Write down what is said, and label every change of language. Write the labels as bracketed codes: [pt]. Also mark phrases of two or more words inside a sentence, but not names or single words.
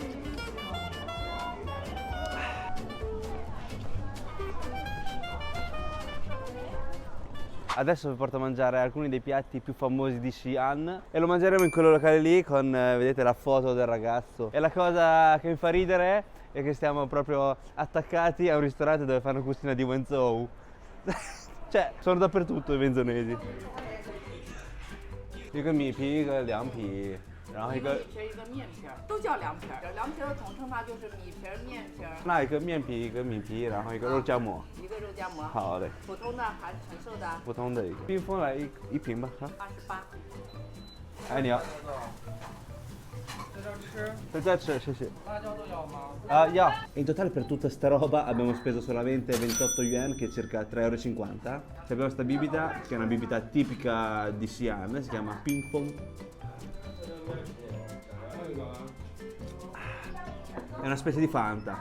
[it] Adesso vi porto a mangiare alcuni dei piatti più famosi di Xi'an e lo mangeremo in quel locale lì con, vedete, la foto del ragazzo. E la cosa che mi fa ridere è che stiamo proprio attaccati a un ristorante dove fanno cucina di Wenzhou. Cioè, sono dappertutto i wenzhonesi. [zh] 一个米皮，一个凉皮，然后一个米皮儿一个面皮儿，都叫凉皮儿。凉皮儿的统称法就是米皮儿、面皮儿，那一个面皮，一个米皮，然后一个肉夹馍。一个肉夹馍。好嘞，普通的还是纯瘦的？普通的一个。冰峰来一瓶吧，哈。 28。哎，你要？在这吃，谢谢。辣椒都要吗？ [it] 要。In totale per tutta sta roba abbiamo speso solamente 28 yuan, che è circa 3,50 euro. Abbiamo questa bibita, che è una bibita tipica di Xi'an, si chiama Ping Pong. È una specie di Fanta.